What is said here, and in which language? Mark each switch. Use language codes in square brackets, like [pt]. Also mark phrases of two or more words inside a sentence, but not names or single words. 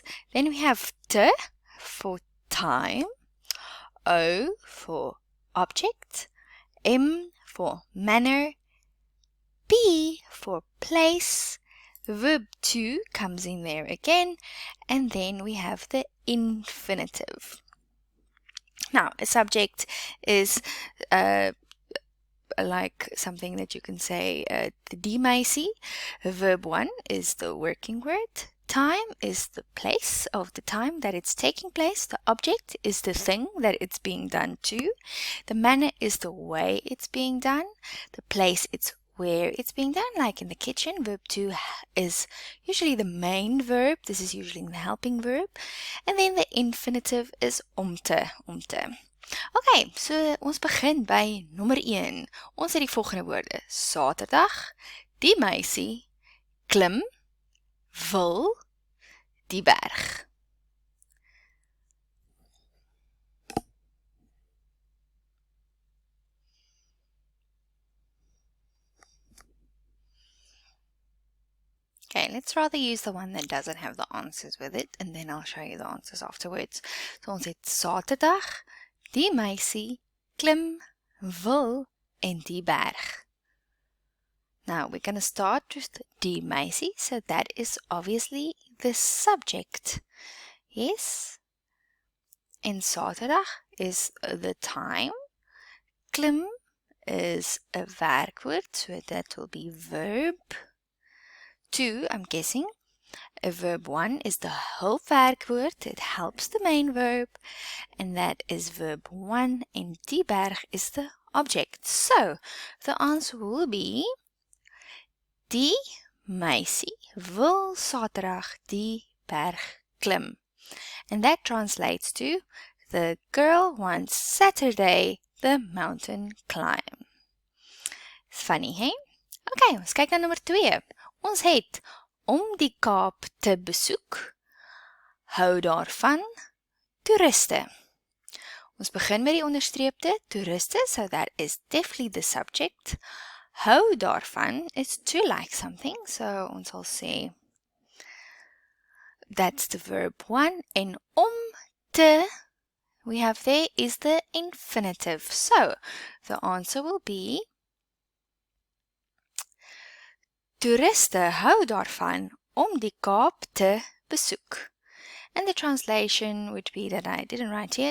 [en] Then we have T for time, O for object, M for manner, P for place, verb 2 comes in there again, and then we have the infinitive. Now, a subject is like something that you can say, [af] die meisie. [en] Verb 1 is the working word. Time is the place of the time that it's taking place. The object is the thing that it's being done to. The manner is the way it's being done. The place, it's where it's being done, like in the kitchen. Verb 2 is usually the main verb. This is usually the helping verb. And then the infinitive is [af] om te. Okay, so ons begin by nommer 1. Ons het die volgende woorde. Saterdag, die meisie, klim, wil, die berg. [en] Okay, let's rather use the one that doesn't have the answers with it, and then I'll show you the answers afterwards. [af] So ons het Saterdag, die meisie, klim, wil, en die berg. [en] Now, we're going to start with [af] die meisie, [en] so that is obviously the subject. Yes? En Saterdag is the time. Klim is a werkwoord, so that will be verb 2, I'm guessing. Verb 1 is the hulpwerkwoord. It helps the main verb. And that is verb 1. And [af] die berg [en] is the object. So, the answer will be [af] die meisie wil Saterdag die berg klim. [en] And that translates to the girl wants Saturday the mountain climb. It's funny, [af] hey? Okay, ons kyk na nommer 2. Ons het om die Kaap te besoek, hou daarvan, toeriste. Ons begin met die onderstreepte, toeriste, [en] so that is definitely the subject. [af] Hou daarvan [en] is to like something, [af] so ons sal sê, [en] that's the verb 1, [af] en om te, [en] we have there is the infinitive. So, the answer will be, [af] toeriste hou daarvan om die Kaap te besoek. [en] And the translation would be that I didn't write here.